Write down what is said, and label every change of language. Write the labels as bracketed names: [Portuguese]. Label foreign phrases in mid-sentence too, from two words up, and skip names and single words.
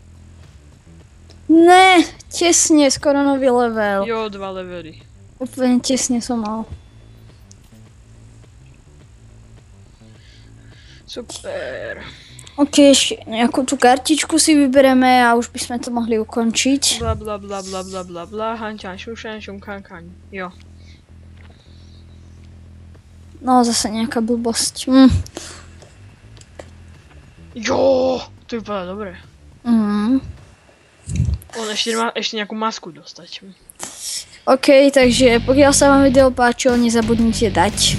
[Slovak] Ne, tesne, skoro nový level. Jo, 2 levely. Úplne tesne som mal. Super. Ok, ešte nejakú tú kartičku si vybereme a už by sme to mohli ukončiť. Bla bla bla bla bla bla bla, hančan šušan šumkankaň. Jo. No, zase nejaká blbosť. Jo, to vypadá dobre. On ešte má ešte nejakú masku dostať. Ok, takže pokiaľ sa vám video páčilo, nezabudnite dať